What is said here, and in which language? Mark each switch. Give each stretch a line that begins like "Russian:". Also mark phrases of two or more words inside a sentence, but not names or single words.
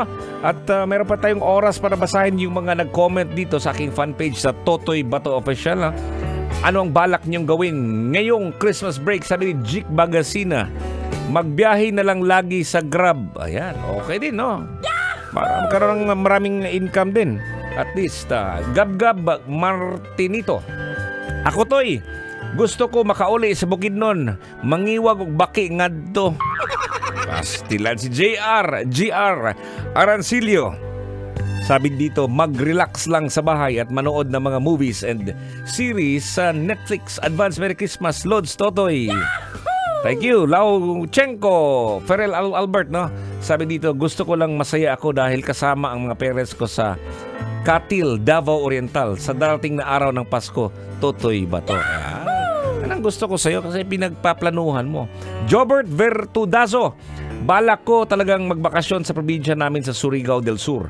Filipino: At meron pa tayong oras para basahin yung mga nag-comment dito sa aking
English: fan page
Filipino: sa Totoy Bato Official, no? Ano ang balak niyong gawin ngayong
English: Christmas break?
Filipino: Sabi ni Jik Bagasina, magbiyahe na lang lagi sa Grab. Ayan, okay din, no? Para magkaroon ng maraming income din.
English: At least,
Filipino: Gab-Gab Martinito.
Cebuano: Ako to'y, gusto ko makauli sa Bukidnon. Mangiwag og baki ngadto. Pastilan si GR Arancilio.
Filipino: Sabi dito, mag-relax lang sa bahay at manood ng mga
English: movies and series
Filipino: sa Netflix.
English: Advance Merry Christmas, Lods Totoy. Thank you, Lauchenko. Ferrell Albert, no?
Filipino: Sabi dito, gusto ko lang masaya ako dahil kasama ang mga parents ko sa Katil, Davao Oriental sa darating na araw ng Pasko. Totoy Bato. Anong gusto ko sa'yo kasi pinagpaplanuhan mo. Jobert Vertudazo, balak ko talagang magbakasyon sa probinsya namin sa Surigao del Sur.